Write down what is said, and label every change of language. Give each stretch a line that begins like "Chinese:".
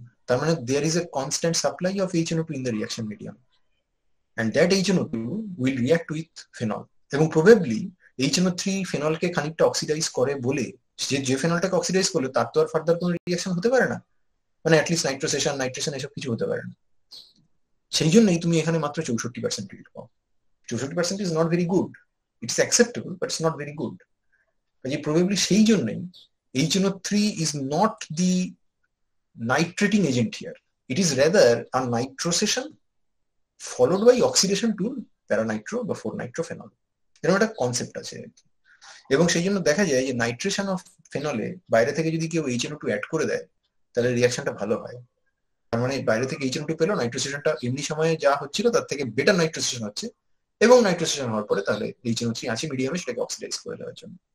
Bangla: তার মানে
English: there is a constant supply of HNO2 in the reaction medium and that HNO2 will react with phenol
Bangla: এবং probably HNO3 ফেনলকে খানিকটা oxidise করে বলে যে ফেনলটাকে অক্সিডাইজ করলো তার তো আর ফার্দার কোনো রিঅ্যাকশন হতে পারে না, মানে অ্যাটলিস্ট নাইট্রেশন এসব কিছু হতে পারে না। সেই জন্যই তুমি এখানে মাত্র 64% রিড পাও। 64%
English: is not very good,
Bangla: it's acceptable but it's not very good. কাজে প্রবাবলি সেই জন্যই
English: HNO3 is not the nitrating agent here. It is rather a nitrosation followed by oxidation to paranitro
Bangla: বা 4-nitrophenol, এরকম একটা concept আছে আর কি। এবং সেই জন্য দেখা যায় যে নাইট্রেশন অফ ফেনলে বাইরে থেকে যদি কেউ HNO2 অ্যাড করে দেয় তাহলে রিয়াকশনটা ভালো হয়। তার মানে বাইরে থেকে HNO2 পেলো, নাইট্রোসেশনটা এমনি সময়ে যা হচ্ছিল তার থেকে বেটার নাইট্রোসেশন হচ্ছে, এবং নাইট্রোসেশন হওয়ার পরে তাহলে HNO3 আছে মিডিয়ামে সেটাকে অক্সিডাইজ করে দেওয়ার জন্য।